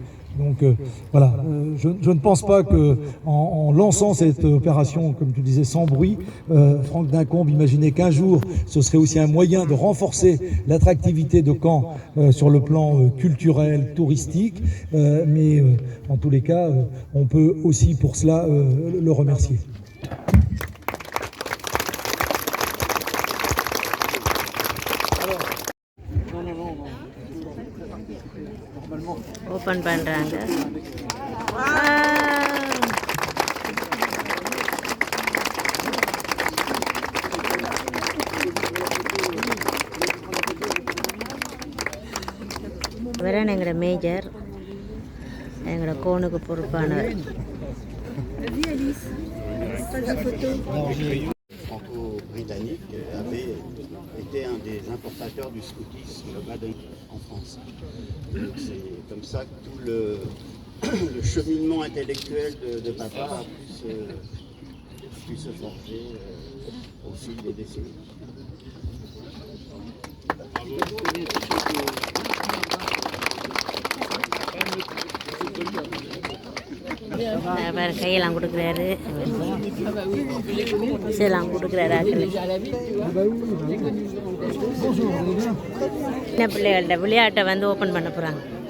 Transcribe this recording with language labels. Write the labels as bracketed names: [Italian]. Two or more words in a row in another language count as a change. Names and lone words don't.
[French] Donc voilà, je ne pense pas qu'en lançant cette opération, comme tu disais, sans bruit, Franck Dincombe imaginait qu'un jour, ce serait aussi un moyen de renforcer l'attractivité de Caen sur le plan culturel, touristique, mais en tous les cas, on peut aussi pour cela le remercier. [Tamil] ஓப்பன் பண்ணுறாங்க. இவரான எங்களோட மேஜர், எங்களோட கோனுக்கு பொறுப்பானவர். [French] franco-britannique avait été un des importateurs du scoutisme en France. Donc c'est comme ça que tout le cheminement intellectuel de papa a pu se forger au fil des décennies. [Tamil] வேறு கையெல்லாம் கொடுக்குறாரு, இதெல்லாம் கொடுக்குறாரு ஆக்கள். சின்ன பிள்ளைகள்கிட்ட விளையாட்டை வந்து ஓப்பன் பண்ண போகிறாங்க.